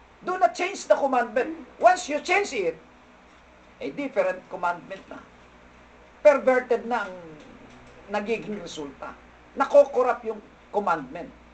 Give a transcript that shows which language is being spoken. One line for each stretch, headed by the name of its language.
English: Do not change the commandment. Once you change it, different commandment na.
Filipino: Perverted na ang nagiging resulta. Nakokorrupt yung commandment.